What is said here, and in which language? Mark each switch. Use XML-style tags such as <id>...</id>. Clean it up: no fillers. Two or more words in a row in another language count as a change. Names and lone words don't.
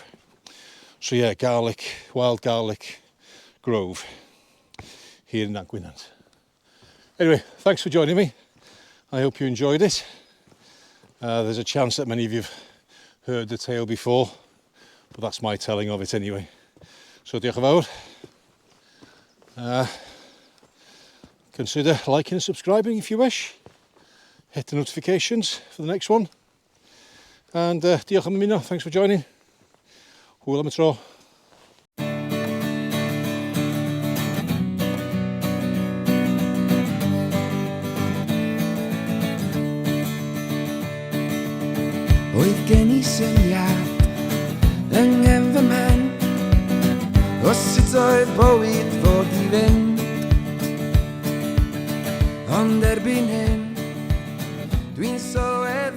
<en>So yeah, garlic, wild garlic grove here in Nant Gwynant. Anyway, thanks for joining me. I hope you enjoyed it. There's a chance that many of you have heard the tale before, but that's my telling of it anyway.</en> <cy>So diolch yn fawr.</cy> <en>Consider liking and subscribing if you wish. Hit the notifications for the next one.</en> <cy>And diolch am ymuno,</cy> <en>thanks for joining.</en> <cy>Hwyl am y tro. Oedd gen I syniad yng nghefn fy mhen o sut oedd bywyd fod I fynd, ond erbyn hyn dwi'n sylweddoli</cy>